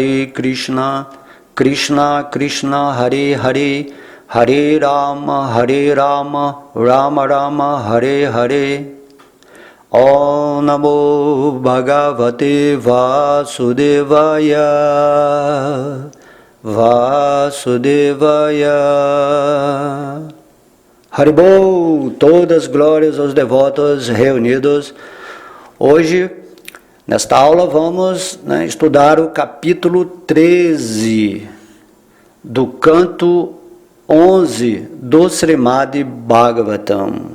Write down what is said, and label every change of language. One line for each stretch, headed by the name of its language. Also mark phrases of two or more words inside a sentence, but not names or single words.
Sanskrit: कृष्ण कृष्ण हरे हरे हरे राम राम राम हरे हरे ॐ नमो भगवते वासुदेवाय Haribol,
Portuguese: todas glórias aos devotos reunidos. Hoje, nesta aula, vamos estudar o capítulo 13 do canto 11 do Srimad Bhagavatam.